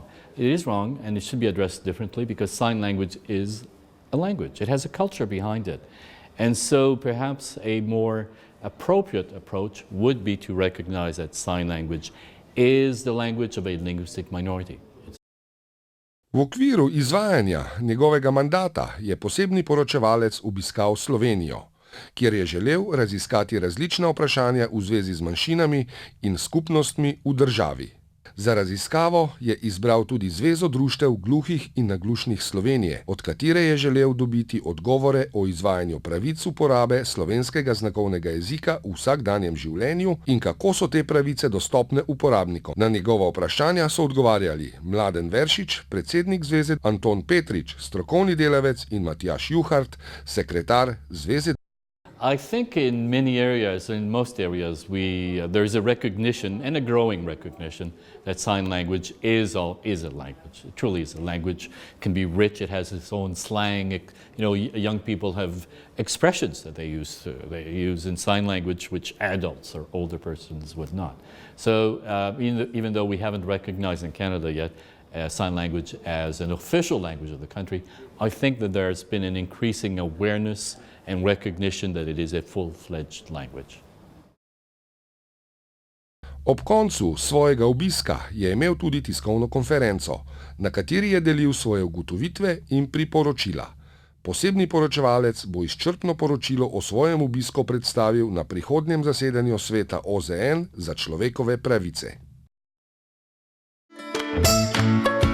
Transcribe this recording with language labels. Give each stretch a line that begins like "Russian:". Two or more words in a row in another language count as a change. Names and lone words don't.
English: It is wrong, and it should be addressed differently because sign language is a language. It has a culture behind it. And so perhaps a more appropriate approach would be to recognize that sign language is the language of a linguistic minority.
Slovenian: V okviru izvajanja njegovega mandata je posebni poročevalec obiskal Slovenijo, kjer je želel raziskati različna vprašanja v zvezi z manjšinami in skupnostmi v državi. Za raziskavo je izbral tudi Zvezo društev gluhih in naglušnih Slovenije, od katere je želel dobiti odgovore o izvajanju pravic uporabe slovenskega znakovnega jezika v vsakdanjem življenju in kako so te pravice dostopne uporabnikom. Na njegova vprašanja so odgovarjali Mladen Veršič, predsednik zveze, Anton Petrič, strokovni delavec, in Matjaž Juhart, sekretar zveze.
English: I think in many areas, in most areas, there is a recognition, and a growing recognition, that sign language is a language. It truly is a language. It can be rich. It has its own slang. Young people have expressions that they use in sign language, which adults or older persons would not. So even though we haven't recognized in Canada yet sign language as an official language of the country, I think that there's been an increasing awareness and recognition that it is a full-fledged language.
Slovenian: Ob koncu svojega obiska je imel tudi tiskovno konferenco, na kateri je delil svoje ugotovitve in priporočila. Posebni poročevalec bo izčrpno poročilo o svojem obisku predstavil na prihodnjem zasedanju Sveta OZN za človekove pravice.